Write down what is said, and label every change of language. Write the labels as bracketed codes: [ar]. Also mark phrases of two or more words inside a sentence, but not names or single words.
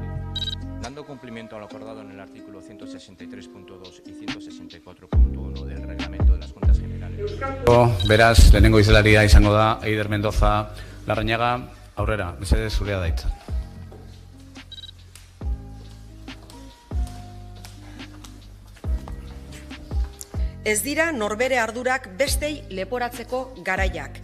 [es] Dando cumplimiento a lo acordado en el artículo 163.2 y 164.1 del reglamento de las Juntas Generales. [eu] Beraz, lehenengo izelaria izango da Eider Mendoza Larrañaga, aurrera, mesedez zurea da hitza. Ez dira norbere ardurak bestei leporatzeko garaiak.